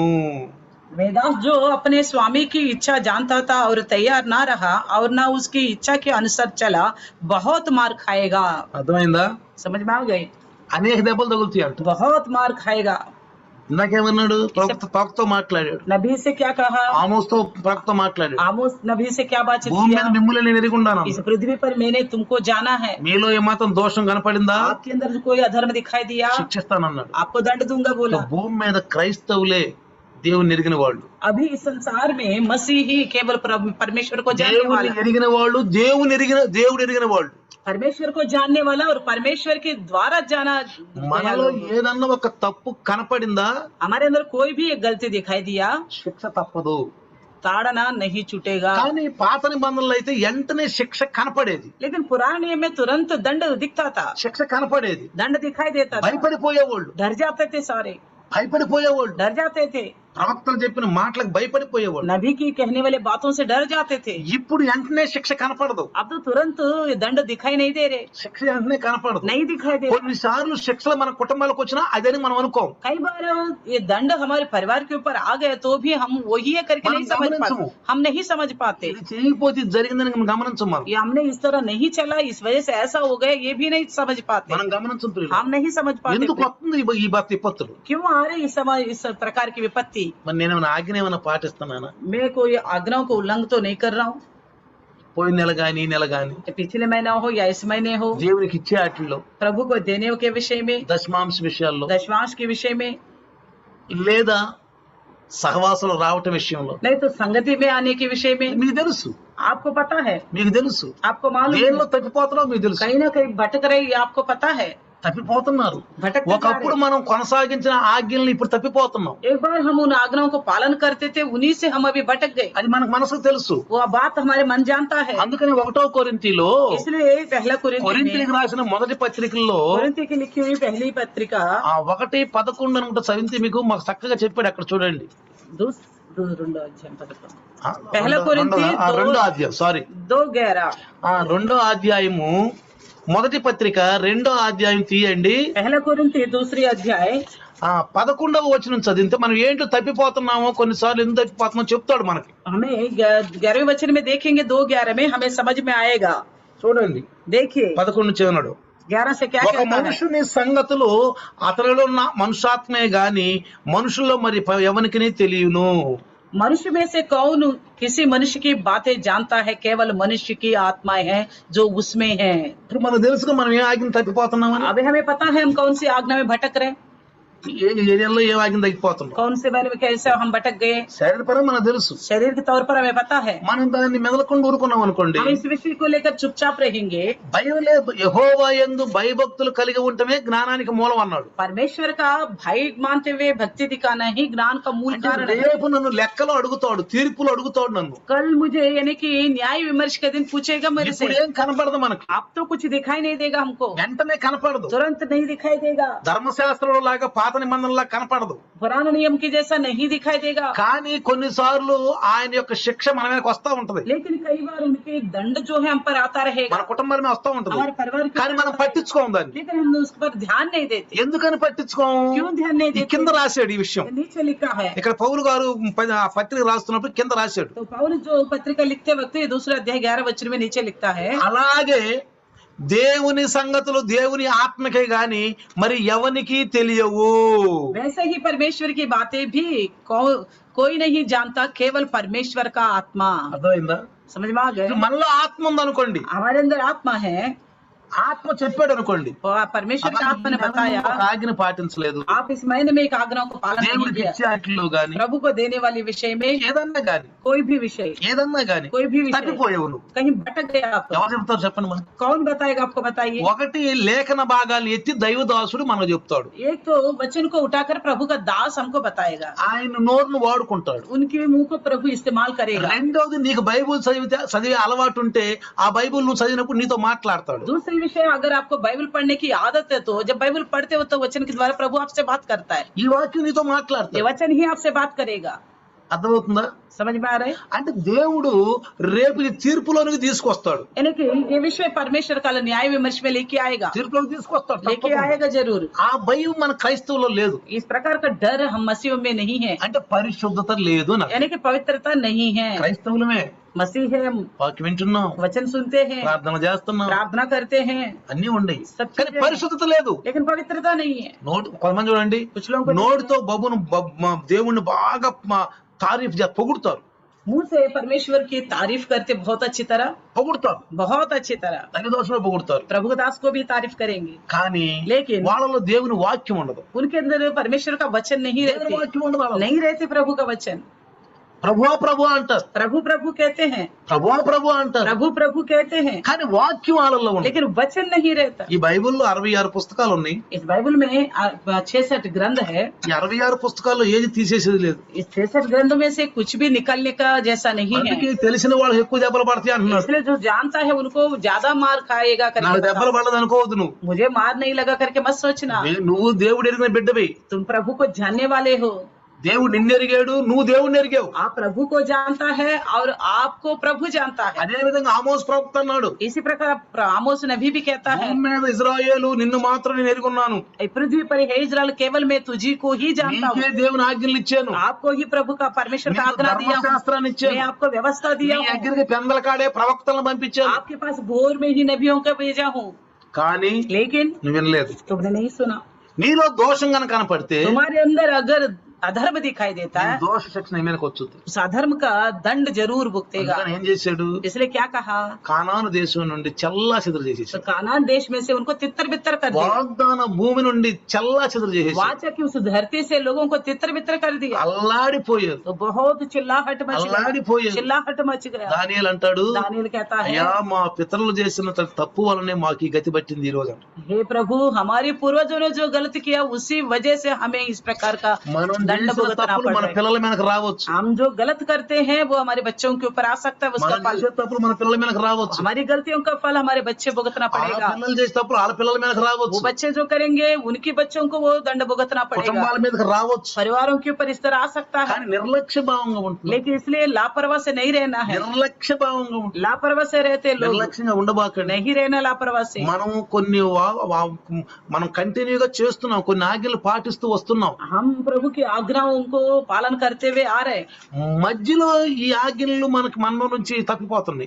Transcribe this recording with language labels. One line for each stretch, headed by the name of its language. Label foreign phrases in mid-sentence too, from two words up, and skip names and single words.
Hindi: वेदास जो अपने स्वामी की इच्छा जानता था और तैयार ना रहा और ना उसकी इच्छा के अनुसार चला, बहुत मार खाएगा।
Telugu: అర్థమైందా?
Hindi: समझ में आ गई?
Telugu: అనేక దెబ్బలు తగులుతాయి అంట.
Hindi: बहुत मार खाएगा।
Telugu: ఇందాకేమన్నాడు? ప్రవక్తతో మాట్లాడాడు.
Hindi: नबी से क्या कहा?
Telugu: ఆమోస్తో ప్రవక్త మాట్లాడాడు.
Hindi: आमोस नबी से क्या बातचीत
Telugu: భూమి మీద
Hindi: किया?
Telugu: మిమ్ములను నేను ఎరిగుండాను.
Hindi: इस पृथ्वी पर मैंने तुमको जाना है,
Telugu: మీలో ఏమాత్రం దోషం కనపడిందా
Hindi: आपके अंदर कोई अधर्म दिखाई दिया,
Telugu: శిక్షిస్తానన్నాడు.
Hindi: आपको दंड दूंगा बोला।
Telugu: భూమి మీద క్రైస్తవులే దేవుని ఎరిగిన వాళ్ళు,
Hindi: अभी इस संसार में मसीह ही केवल परमेश्वर को जानने
Telugu: దేవుని
Hindi: वाला,
Telugu: ఎరిగిన వాళ్ళు, దేవుడు ఎరిగిన వాళ్ళు.
Hindi: परमेश्वर को जानने वाला और परमेश्वर के द्वारा जाना।
Telugu: మనలో ఏదన్నా ఒక తప్పు కనపడిందా
Hindi: हमारे अंदर कोई भी एक गलती दिखाई दिया,
Telugu: శిక్ష తప్పదు.
Hindi: ताड़ना नहीं छूटेगा।
Telugu: కానీ పాత నిబంధనలు అయితే వెంటనే శిక్ష కనపడేది.
Hindi: लेकिन पुराने नियम में तुरंत दंड दिखता था,
Telugu: శిక్ష కనపడేది.
Hindi: दंड दिखाई देता था।
Telugu: భయపడిపోయేవాళ్ళు,
Hindi: डर जाते थे सारे,
Telugu: భయపడిపోయేవాళ్ళు.
Hindi: डर जाते थे,
Telugu: ప్రవక్తలు చెప్పిన మాటలకు భయపడిపోయేవాళ్ళు.
Hindi: नबी की कहने वाले बातों से डर जाते थे।
Telugu: ఇప్పుడు వెంటనే శిక్ష కనపడదు.
Hindi: अब तो तुरंत दंड दिखाई नहीं दे रहे,
Telugu: శిక్ష వెంటనే కనపడదు.
Hindi: नहीं दिखाई दे रहे।
Telugu: కొన్నిసార్లు శిక్షలు మన కుటుంబాలకు వచ్చినా అదని మనం అనుకోం.
Hindi: कई बार ये दंड हमारे परिवार के ऊपर आ गए तो भी हम वही है करके नहीं समझ पाते, हम नहीं समझ पाते।
Telugu: ఇది చేయకపోతే ఇది జరిగిందని మనం గమనించం. మనం
Hindi: ये हमने इस तरह नहीं चला, इस वजह से ऐसा हो गया, ये भी नहीं समझ पाते,
Telugu: మనం గమనించం.
Hindi: हम नहीं समझ पाते।
Telugu: ఎందుకు వస్తుంది ఈ విపత్తులు?
Hindi: क्यों आ रही इस प्रकार की विपत्ति?
Telugu: మరి నేను ఆజ్ఞ ఏమైనా పాటిస్తున్నానా?
Hindi: मैं कोई आज्ञाओं को उल्लंघन तो नहीं कर रहा हूँ,
Telugu: పోయిన నెల గాని ఈ నెల గాని
Hindi: पिछले महीना हो या इस महीने हो,
Telugu: దేవునికి ఇచ్చే వాటిల్లో,
Hindi: प्रभु को देने के विषय में,
Telugu: దశమాంశ విషయాల్లో,
Hindi: दशमांश के विषय में,
Telugu: లేదా సహవాసులు రావటం విషయంలో
Hindi: नहीं तो संगति में आने के विषय में।
Telugu: మీకు తెలుసు,
Hindi: आपको पता है,
Telugu: మీకు తెలుసు
Hindi: आपको मालूम
Telugu: దేనిలో
Hindi: है,
Telugu: తప్పిపోతున్నావు మీకు తెలుసు.
Hindi: कहीं ना कहीं भटक रही, आपको पता है,
Telugu: తప్పిపోతున్నారు.
Hindi: भटकते जा
Telugu: ఒకప్పుడు
Hindi: रहे।
Telugu: మనం కొనసాగించిన ఆజ్ఞల్ని ఇప్పుడు తప్పిపోతున్నాం.
Hindi: एक बार हम उन आज्ञाओं को पालन करते थे, उन्हीं से हम अभी भटक गए,
Telugu: అది మనకు మనసుకు తెలుసు.
Hindi: वो बात हमारे मन जानता है।
Telugu: అందుకని 1వ కొరింథీలో,
Hindi: इसलिए पहला
Telugu: కొరింథీలకు రాసిన మొదటి పత్రికల్లో
Hindi: कोरिन्थी की लिखी हुई पहली पत्रिका
Telugu: 1:11 అనుకుంటా చదివితే మీకు మాకు చక్కగా చెప్పాడు. అక్కడ చూడండి. రెండో అధ్యాయం 11. ఆ,
Hindi: पहला कोरिंथी
Telugu: రెండో అధ్యాయం, సారీ 2:11 రెండో అధ్యాయము మొదటి పత్రిక 2వ అధ్యాయం తీయండి.
Hindi: पहला कोरिन्थी 2 अध्याय
Telugu: 11వ వచనం చదివితే మనం ఏంటో తప్పిపోతున్నామో, కొన్నిసార్లు ఎందుకు తప్పిపోతున్నామో చెప్తాడు మనకి.
Hindi: हमें 11वें वचन में देखेंगे, 2:11 में हमें समझ में आएगा।
Telugu: చూడండి,
Hindi: देखिए
Telugu: 11 చెవున్నాడు.
Hindi: 11 से क्या
Telugu: ఒక
Hindi: कहता है?
Telugu: మనుషుని సంగతులు అతనిలో ఉన్న మనుషాత్మే గాని మనుషుల్లో మరి ఎవరికి తెలియను.
Hindi: मनुष्य में से कौन किसी मनुष्य की बातें जानता है? केवल मनुष्य की आत्माएं हैं जो उसमें है।
Telugu: ఇప్పుడు మనకు తెలుసుగా మనం ఏ ఆజ్ఞ తప్పిపోతున్నామని.
Hindi: अभी हमें पता है हम कौन सी आज्ञा में भटक रहे हैं।
Telugu: ఏ ఏరియాలో ఏ వాకింగ్ తగ్గిపోతున్నాం.
Hindi: कौन से बारे में कैसे हम भटक गए,
Telugu: శరీరపరం మనకు తెలుసు.
Hindi: शरीर के तौर पर हमें पता है.
Telugu: మనం దాన్ని మెదలకుండా ఊరుకున్నాం అనుకోండి,
Hindi: हम इस विषय को लेकर चुपचाप रहेंगे.
Telugu: భయం లేదు. యెహోవా యందు భయభక్తులు కలిగి ఉండటమే జ్ఞానానికి మూలం అన్నాడు.
Hindi: परमेश्वर का भय मानते हुए भक्ति दिखाना ही ज्ञान का मूल
Telugu: అంటే
Hindi: कारण है.
Telugu: రేపు నన్ను లెక్కలో అడుగుతాడు, తీర్పులు అడుగుతాడు నన్ను.
Hindi: कल मुझे यानी कि न्याय विमर्श के दिन पूछेगा मेरे
Telugu: ఇప్పుడు
Hindi: से.
Telugu: ఏం కనపడదు మనకు,
Hindi: अब तो कुछ दिखाई नहीं देगा हमको,
Telugu: వెంటనే కనపడదు.
Hindi: तुरंत नहीं दिखाई देगा,
Telugu: ధర్మశాస్త్రంలో లాగా పాత నిబంధనలా కనపడదు.
Hindi: पुराने नियम के जैसा नहीं दिखाई देगा.
Telugu: కానీ కొన్నిసార్లు ఆయన యొక్క శిక్ష మన మీదకి వస్తా ఉంటది,
Hindi: लेकिन कई बार उनके दंड जो है हम पर आता
Telugu: మన
Hindi: रहेगा,
Telugu: కుటుంబాల మీద వస్తా ఉంటది.
Hindi: हमारे परिवार के
Telugu: కానీ
Hindi: ऊपर
Telugu: మనం
Hindi: आता रहेगा.
Telugu: పట్టించుకోం దాన్ని.
Hindi: लेकिन हम उस पर ध्यान नहीं देते.
Telugu: ఎందుకని పట్టించుకోం?
Hindi: क्यों ध्यान नहीं
Telugu: ఈ
Hindi: देते?
Telugu: కింద రాశాడు ఈ విషయం.
Hindi: ये नीचे लिखा है.
Telugu: ఇక్కడ పౌలు గారు పత్రిక రాస్తున్నప్పుడు కింద రాశాడు.
Hindi: तो पौलुस जो पत्रिका लिखते वक्त ये दूसरा अध्याय 11 वचन में नीचे लिखता है,
Telugu: అలాగే దేవుని సంగతులు దేవుని ఆత్మకే గాని మరి ఎవనికి తెలియవు.
Hindi: वैसे ही परमेश्वर की बातें भी कोई नहीं जानता, केवल परमेश्वर का आत्मा.
Telugu: అర్థమైందా?
Hindi: समझ में आ गए?
Telugu: మనలో ఆత్మ ఉందనుకోండి,
Hindi: हमारे अंदर आत्मा है,
Telugu: ఆత్మ చెప్పాడు అనుకోండి,
Hindi: परमेश्वर की आत्मा ने बताया,
Telugu: ఒక ఆజ్ఞ పాటించలేదు,
Hindi: आप इस महीने में एक आज्ञा को पालन नहीं
Telugu: దేవుడికి
Hindi: किया,
Telugu: ఇచ్చే ఆజ్ఞలో గాని
Hindi: प्रभु को देने वाले विषय में
Telugu: ఏదన్నా గాని
Hindi: कोई भी विषय,
Telugu: ఏదన్నా గాని
Hindi: कोई भी विषय
Telugu: తప్పిపోయావు నువ్వు.
Hindi: कहीं भटक गया आप,
Telugu: ఎవరు చెప్తారు చెప్పండి మనకు?
Hindi: कौन बताएगा आपको? बताइए.
Telugu: ఒకటి లేఖన భాగాలు ఎత్తి దైవదాసుడు మనకు చెప్తాడు,
Hindi: एक तो वचन को उठाकर प्रभु का दास हमको बताएगा,
Telugu: ఆయన నోరును వాడుకుంటాడు.
Hindi: उनके मुंह को प्रभु इस्तेमाल करेगा.
Telugu: రెండోది, నీకు బైబుల్ చదివే అలవాటు ఉంటే ఆ బైబుల్ నువ్వు చదివినప్పుడు నీతో మాట్లాడతాడు.
Hindi: दूसरी विषय, अगर आपको बाइबल पढ़ने की आदत है तो जब बाइबल पढ़ते हो तो वचन के द्वारा प्रभु आपसे बात करता है.
Telugu: ఈ వాక్యం నీతో
Hindi: ये
Telugu: మాట్లాడతాడు.
Hindi: वचन ही आपसे बात करेगा.
Telugu: అర్థమవుతుందా?
Hindi: समझ में आ रहा है?
Telugu: అంటే దేవుడు రేపు ఈ తీర్పులోనికి తీసుకొస్తాడు.
Hindi: यानी कि ये विषय परमेश्वर का न्याय विमर्श में लेके आएगा,
Telugu: తీర్పులోకి తీసుకొస్తాడు
Hindi: लेके
Telugu: తప్పకుండా.
Hindi: आएगा जरूर.
Telugu: ఆ భయం మన క్రైస్తవులో లేదు.
Hindi: इस प्रकार का डर हम मसीहों में नहीं है,
Telugu: అంటే పరిశుద్ధత లేదు నాకు.
Hindi: यानी कि पवित्रता नहीं है.
Telugu: క్రైస్తవులమే
Hindi: मसीह है,
Telugu: వాక్యం వింటున్నాం,
Hindi: वचन सुनते हैं,
Telugu: ప్రార్థన చేస్తున్నాం,
Hindi: प्रार्थना करते हैं,
Telugu: అన్ని ఉన్నాయి,
Hindi: सब
Telugu: కానీ
Hindi: चीजें हैं,
Telugu: పరిశుద్ధత లేదు.
Hindi: लेकिन पवित्रता नहीं है.
Telugu: నోటు కొంతమంది చూడండి,
Hindi: कुछ लोगों को
Telugu: నోటితో దేవుణ్ణి బాగా తారీఫ్ పొగుడుతారు,
Hindi: मुंह से परमेश्वर की तारीफ करते बहुत अच्छी तरह,
Telugu: పొగుడుతారు,
Hindi: बहुत अच्छी तरह
Telugu: దైవదాసులు పొగుడుతారు.
Hindi: प्रभु दास को भी तारीफ करेंगे,
Telugu: కానీ
Hindi: लेकिन
Telugu: వాళ్ళలో దేవుని వాక్యం ఉండదు.
Hindi: उनके अंदर परमेश्वर का वचन नहीं
Telugu: దేవుని
Hindi: रहते,
Telugu: వాక్యం ఉండదు వాళ్ళలో.
Hindi: नहीं रहते प्रभु का वचन.
Telugu: ప్రభువా ప్రభు అంటారు,
Hindi: प्रभु प्रभु कहते हैं,
Telugu: ప్రభువా ప్రభు అంటారు,
Hindi: प्रभु प्रभु कहते हैं,
Telugu: కానీ వాక్యం వాళ్ళలో ఉండదు.
Hindi: लेकिन वचन नहीं रहता.
Telugu: ఈ బైబిల్లో 66 పుస్తకాలు ఉన్నాయి.
Hindi: इस बाइबल में 66 ग्रंथ है.
Telugu: ఈ 66 పుస్తకాల్లో ఏది తీసేసేది లేదు.
Hindi: इस 66 ग्रंथों में से कुछ भी निकलने का जैसा नहीं है.
Telugu: అందుకే తెలిసిన వాళ్ళు ఎక్కువ దెబ్బలు పడతాయి అంటున్నాడు.
Hindi: इसलिए जो जानता है उनको ज्यादा मार खाएगा
Telugu: నాకు
Hindi: करके
Telugu: దెబ్బలు
Hindi: बताओ.
Telugu: పడదు అనుకోవద్దు నువ్వు.
Hindi: मुझे मार नहीं लगा करके मत सोचना.
Telugu: నువ్వు దేవుడు ఎరిగిన బిడ్డవి.
Hindi: तुम प्रभु को जानने वाले हो,
Telugu: దేవుడు నిన్ను ఎరిగాడు, నువ్వు దేవుడిని ఎరిగావు.
Hindi: आप प्रभु को जानता है और आपको प्रभु जानता है.
Telugu: అదే విధంగా ఆమోస్ ప్రవక్త అన్నాడు,
Hindi: इसी प्रकार आमोस नबी भी कहता है,
Telugu: భూమి మీద ఇజ్రాయేలు నిన్ను మాత్రం నేను ఎరుగున్నాను,
Hindi: पृथ्वी पर हे इस्राएल केवल मैं तुझी को ही जानता
Telugu: నీకే
Hindi: हूँ.
Telugu: దేవుని ఆజ్ఞలు ఇచ్చాను,
Hindi: आपको ही प्रभु का परमेश्वर का
Telugu: నీకు
Hindi: आज्ञा दिया हूँ,
Telugu: ధర్మశాస్త్రాన్ని
Hindi: मैं
Telugu: ఇచ్చాను,
Hindi: आपको व्यवस्था
Telugu: నీ
Hindi: दिया हूँ,
Telugu: దగ్గరికి పెందల కాడే ప్రవక్తలను పంపించాను,
Hindi: आपके पास भोर में ही नबियों को भेजा हूँ,
Telugu: కానీ
Hindi: लेकिन
Telugu: నువ్వు వినలేదు.
Hindi: तुमने नहीं सुना.
Telugu: నీలో దోషం కనుక కనపడితే
Hindi: तुम्हारे अंदर अगर अधर्म दिखाई देता है,
Telugu: దోష శిక్షణ నీ మీదకి వచ్చుద్ది.
Hindi: उस अधर्म का दंड जरूर भुगतेगा.
Telugu: అందుకని ఏం చేశాడు,
Hindi: इसलिए क्या कहा,
Telugu: కానాను దేశం నుండి చల్లా చెదురు
Hindi: तो
Telugu: చేసేసాడు,
Hindi: कानान देश में से उनको तितर बितर कर दिया.
Telugu: వాగ్దాన భూమి నుండి చల్లా చెదురు చేసేసాడు,
Hindi: वाचा की उस धरती से लोगों को तितर बितर कर दिया.
Telugu: అల్లాడిపోయారు,
Hindi: तो बहुत चिल्लाहट मच गया,
Telugu: అల్లాడిపోయారు.
Hindi: चिल्लाहट मच गया.
Telugu: దానియేలు అంటాడు,
Hindi: दानिएल कहता है,
Telugu: అయ్యా మా పితరులు చేసిన తప్పు వల్లనే మాకు ఈ గతి పట్టింది ఈ రోజు అంట.
Hindi: हे प्रभु, हमारे पूर्वजों ने जो गलत किया उसी वजह से हमें इस प्रकार का
Telugu: మనం
Hindi: दंड
Telugu: చేసిన
Hindi: भुगतना
Telugu: తప్పులు
Hindi: पड़
Telugu: మన
Hindi: रहा है.
Telugu: పిల్లల మీదకి రావచ్చు,
Hindi: हम जो गलत करते हैं वो हमारे बच्चों के ऊपर आ सकता है, उसका
Telugu: మనం
Hindi: फल,
Telugu: చేసే తప్పులు మన పిల్లల మీదకి రావచ్చు,
Hindi: हमारी गलतियों का फल हमारे बच्चे भुगतना
Telugu: ఆ
Hindi: पड़ेगा.
Telugu: పిల్లలు చేసే తప్పులు వాళ్ళ పిల్లల మీదకి
Hindi: वो
Telugu: రావచ్చు,
Hindi: बच्चे जो करेंगे उनकी बच्चों को वो दंड भुगतना पड़ेगा,
Telugu: కుటుంబాల మీదకి రావచ్చు.
Hindi: परिवारों के ऊपर इस तरह आ सकता है.
Telugu: కానీ నిర్లక్ష్య భావంగా ఉంటుంది,
Hindi: लेकिन इसलिए लापरवाह से नहीं रहना है.
Telugu: నిర్లక్ష్య భావంగా ఉంటుంది.
Hindi: लापरवाह से रहते लोग
Telugu: నిర్లక్ష్యంగా ఉండబాకండి.
Hindi: नहीं रहना लापरवाह से.
Telugu: మనం మనం కంటిన్యూగా చేస్తున్నాం, కొన్ని ఆజ్ఞలు పాటిస్తూ వస్తున్నాం,
Hindi: हम प्रभु की आज्ञाओं को पालन करते हुए आ रहे हैं,
Telugu: మధ్యలో ఈ ఆజ్ఞలు మనకి మనలో నుంచి తప్పిపోతున్నాయి.